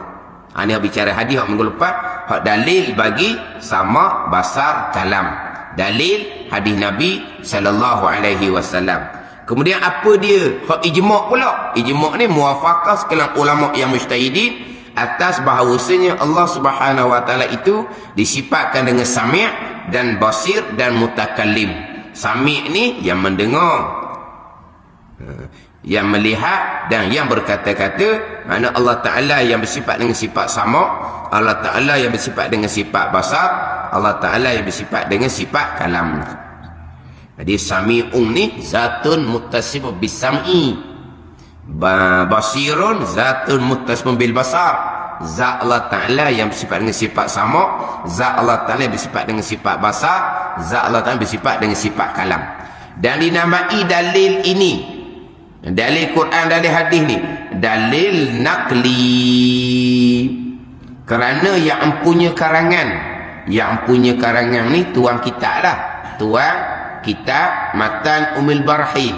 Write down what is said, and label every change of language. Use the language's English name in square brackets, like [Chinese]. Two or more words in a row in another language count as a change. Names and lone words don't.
[Malay] Ini bicara hadis hak minggu lepas. Hak dalil bagi sama basar kalam. Dalil hadis Nabi [Arabic] صلى الله عليه وسلم. [Malay] Kemudian apa dia? Hak ijma' pula. Ijma' ni muwafaqah sekalian ulama yang mujtahidin atas bahawasanya [Arabic] الله سبحانه وتعالى [Malay] itu disifatkan dengan sami' dan basir dan mutakallim. Sami' ni yang mendengar, yang melihat dan yang berkata-kata. Mana [Arabic] الله تعالى [Malay] yang bersifat dengan sifat sama, [Arabic] الله تعالى [Malay] yang bersifat dengan sifat basar, [Arabic] الله تعالى [Malay] yang bersifat dengan sifat kalam. [Arabic] Jadi sami'un ni ذات متصف بالسمع، بصير ذات متصف بالبصر. [Malay] Zat [Arabic] الله تعالى [Malay] yang bersifat dengan sifat sama, zat [Arabic] الله تعالى [Malay] yang bersifat dengan sifat basar, zat [Arabic] الله تعالى [Malay] bersifat dengan sifat kalam. Dan dinamai dalil ini, dalil Quran, dalil hadis ni, dalil nakli. Kerana yang empunya karangan ni tuan kitab lah, tuan kitab Matan Umil Barahin.